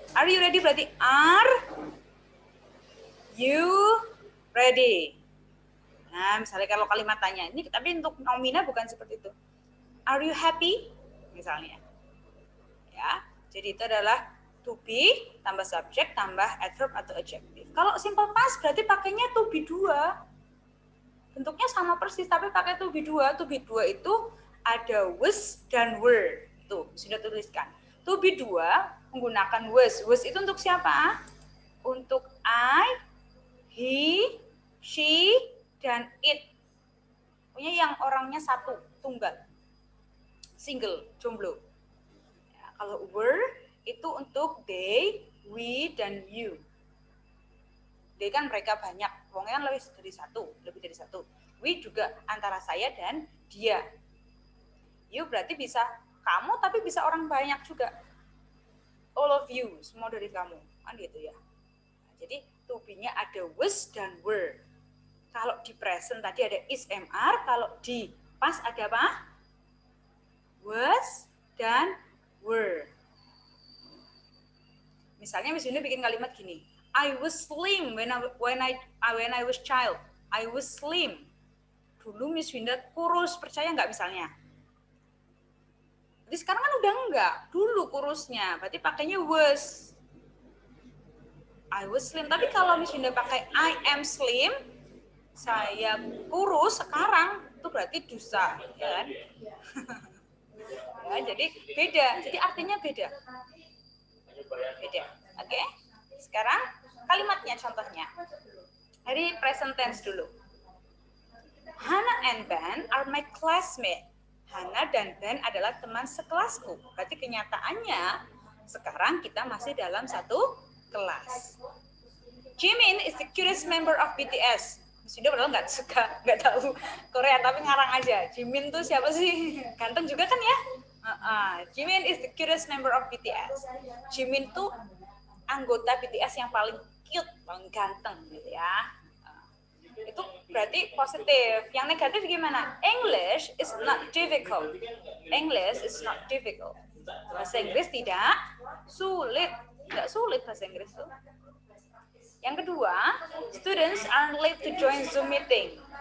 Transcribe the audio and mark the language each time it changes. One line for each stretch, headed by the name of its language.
English: Are you ready
Indonesian: berarti
English: are you ready?
Indonesian: Nah, misalnya kalau kalimat tanya ini, tapi untuk nomina bukan seperti itu.
English: Are you happy?
Indonesian: Misalnya. Ya, jadi itu adalah to be tambah subjek tambah adverb atau adjective. Kalau simple past berarti pakainya to be 2. Bentuknya sama persis tapi pakai to be 2. To be 2 itu ada was dan were. Tuh, sudah tuliskan. To be 2 menggunakan was. Was itu untuk siapa? Untuk I, he, she, dan it. Punya yang orangnya satu, tunggal. Single, jomblo. Kalau were itu untuk they, we, dan you. They kan mereka banyak, wongnya kan lebih dari satu. We juga antara saya dan dia. You berarti bisa kamu, tapi bisa orang banyak juga.
English: All of you,
Indonesian: semua dari kamu, kan gitu ya. Jadi to be-nya ada was dan were. Kalau di present tadi ada is, mr, kalau di past ada apa? Was dan were. Misalnya Miss Winda bikin kalimat gini.
English: I was slim when I was child. I was slim.
Indonesian: Dulu Miss Winda kurus, percaya nggak misalnya? Jadi sekarang kan udah enggak. Dulu kurusnya, berarti pakainya was.
English: I was slim.
Indonesian: Tapi kalau Miss Winda pakai
English: I am slim,
Indonesian: saya kurus sekarang, itu berarti dusa, ya kan? Ya, jadi beda. Jadi artinya beda. Beda. Oke? Sekarang kalimatnya contohnya. Dari present tense dulu.
English: Hannah and Ben are my classmates.
Indonesian: Hannah dan Ben adalah teman sekelasku. Berarti kenyataannya sekarang kita masih dalam satu kelas.
English: Jimin is the cutest member of BTS.
Indonesian: Sudah padahal nggak tahu Korea tapi ngarang aja. Jimin tuh siapa sih? Ganteng juga kan ya?
English: Jimin is the cutest member of BTS.
Indonesian: Jimin tuh anggota BTS yang paling cute, paling ganteng gitu ya. Itu berarti positif. Yang negatif gimana?
English: English is not difficult. English is not difficult.
Indonesian: Bahasa Inggris tidak sulit. Tidak sulit bahasa Inggris tuh. Yang kedua,
English: students aren't late to join Zoom meeting.